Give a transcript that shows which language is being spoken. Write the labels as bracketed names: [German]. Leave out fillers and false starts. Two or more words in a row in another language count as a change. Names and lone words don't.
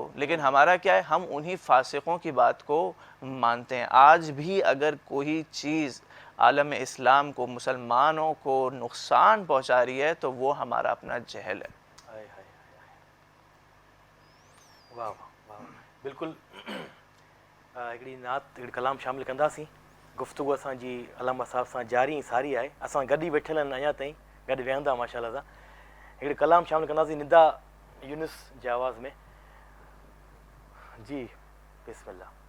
[Urdu] لیکن ہمارا کیا ہے, ہم انہی فاسقوں کی بات کو مانتے ہیں. آج بھی اگر کوئی چیز عالم اسلام کو, مسلمانوں کو نقصان پہنچا رہی ہے تو وہ ہمارا اپنا جہل ہے. واہ واہ, بالکل. [Sindhi] हिकिड़ी नात, हिकिड़ी कलाम शामिल कंदासीं. गुफ़्तगू असांजी अलामा साहब सां जारी सारी आहे, असां गॾु ई वेठल आहिनि अञा ताईं, गॾु वेहंदा माशाअल्लाह सां. हिकिड़ी कलाम शामिल कंदासीं निदा यूनुस जे आवाज़ में. जी बिस्मिल्लाह.